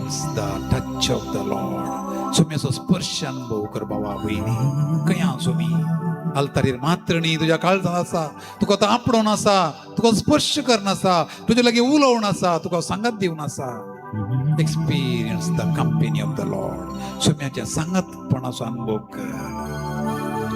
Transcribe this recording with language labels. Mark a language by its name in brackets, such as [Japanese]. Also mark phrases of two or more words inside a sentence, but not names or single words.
[English] the touch of the Lord. [Konkani] सुम्याचो स्पर्श अनुभव कर बाबा बहिणी. कया सुमी अल्तारीर मात्र न्ही, तुज्या काळजांत आसा, तुका तो आपडोन आसा, तुका स्पर्श करन आसा, तुजे लागीं उलोवन आसा, तुका सांगत दिवन आसा. [English] experience the company of the Lord. [Konkani] सुम्याच्या सांगतपणाचो अनुभव कर.